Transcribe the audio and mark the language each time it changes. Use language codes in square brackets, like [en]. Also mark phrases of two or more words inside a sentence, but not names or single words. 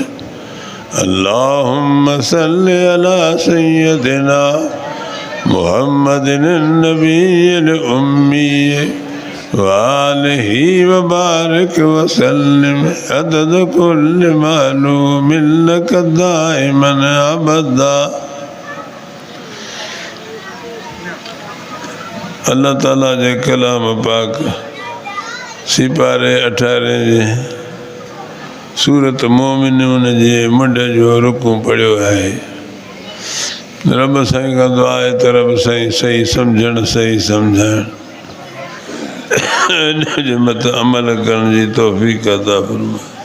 [ar] اللهم صل على سيدنا محمد النبي الأمي وآله وبارك وسلم عدد كل معلوم لك دائما أبدا. [sd] अल्लाह ताला जे कलाम पाक सिपारे 18 जे सूरत मोमिनून जे मुंड जो रुकू पढ़ियो आहे। रब साईं खां दुआ आहे त रब साईं सही सम्झण सही सम्झाइण इन जे मथां अमल करण जी तौफ़ीक़ अता फरमाए।